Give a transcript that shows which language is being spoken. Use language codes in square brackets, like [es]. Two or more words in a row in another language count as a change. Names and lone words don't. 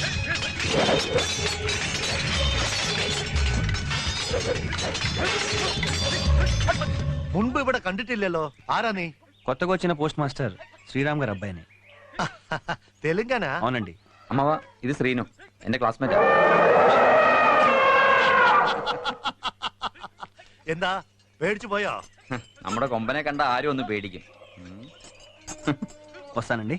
[ml] മുൻപ് ഇവിടെ കണ്ടിട്ടില്ലല്ലോ. ആരാ നീ? [te] కొత్తగా వచ్చిన పోస్ట్ మాస్టర్ శ్రీరామ్ గారి అబ్బాయిని. [ml] തെലുങ്കാന? [te] అవునండి. [ml] അമ്മവ, ഇത് ശ്രീനു, എന്റെ ക്ലാസ്മേറ്റാ. എന്താ പേടിച്ചു പോയോ? നമ്മുടെ കൊമ്പനെ കണ്ട ആരും ഒന്ന് പേടിക്കും. [te] వస్తానండి.